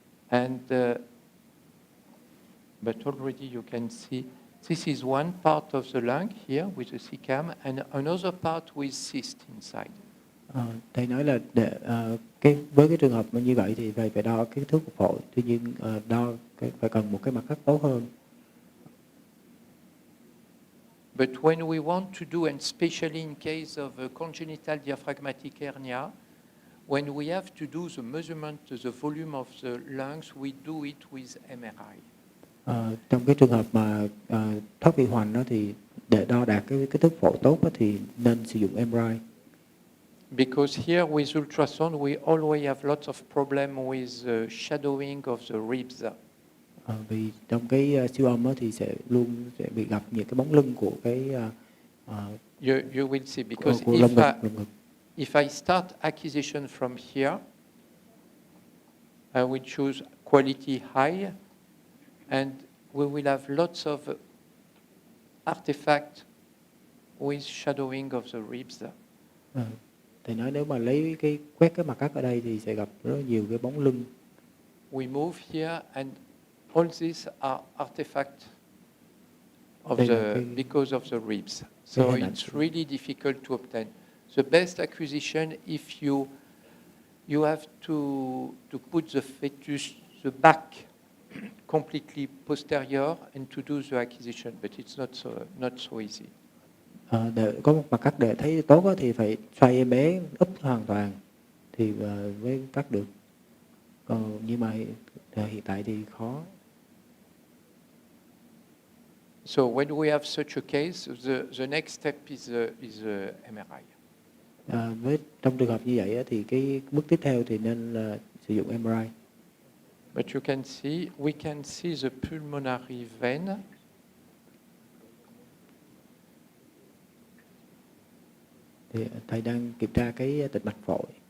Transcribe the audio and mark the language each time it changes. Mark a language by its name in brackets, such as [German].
[English] And but already you can see, this is one part of the lung here with the CCAM, and another part with cyst inside. [Vietnamese] Thầy nói là với cái trường hợp như vậy thì phải đo cái kích thước của phổi, tuy nhiên phải cần một cái mặt cắt tốt hơn. [English] But when we want to do, and especially in case of a congenital diaphragmatic hernia, when we have to do the measurement of the volume of the lungs, we do it with MRI. [Vietnamese] Trong cái trường hợp mà thoát vị hoành đó thì để đo đạt cái kích thước phổi tốt đó, thì nên sử dụng MRI. [English] Because here with ultrasound we always have lots of problem with shadowing of the ribs. [Vietnamese] Vì trong cái siêu âm thì sẽ luôn bị gặp những cái bóng lưng của cái [English] You will see, because [Vietnamese] của lồng ngực. [English] if I start acquisition from here, I will choose quality high, and we will have lots of artifact with shadowing of the ribs. [Vietnamese] Thầy nói nếu mà lấy cái quét cái mặt cắt ở đây thì sẽ gặp rất nhiều cái bóng lưng. [English] We move here, and all these are artifacts of because of the ribs. So it's really difficult to obtain. The best acquisition, if you have to put the fetus, the back completely posterior, and to do the acquisition, but it's not so easy. [Vietnamese] Để có một mặt cắt để thấy tốt thì phải xoay em bé úp hoàn toàn thì mới cắt được. Còn nhưng mà hiện tại thì khó. [English] So when we have such a case, the next step is MRI. [Vietnamese] Trong trường hợp như vậy thì cái bước tiếp theo thì nên là sử dụng MRI. [English] But you can see, we can see the pulmonary vein. [Vietnamese] Thì thầy đang kiểm tra cái tĩnh mạch phổi.